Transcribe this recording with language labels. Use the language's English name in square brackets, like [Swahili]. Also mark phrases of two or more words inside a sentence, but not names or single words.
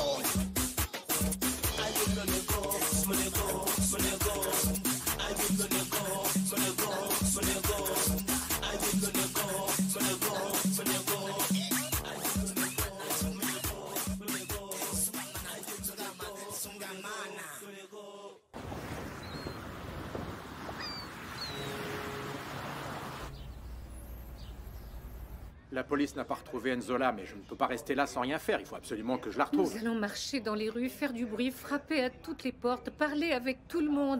[Portuguese] Ai, meu negócio, meu negócio, meu negócio. Ai, meu negócio, meu negócio, meu negócio. Ai, meu negócio, meu negócio, meu negócio. Ai, meu negócio, meu negócio, meu negócio. Ai, meu sungamana. [French] La police n'a pas retrouvé Enzola, mais je ne peux pas rester là sans rien faire. Il faut absolument que je la retrouve. Nous allons marcher dans les rues, faire du bruit, frapper à toutes les portes, parler avec tout le monde.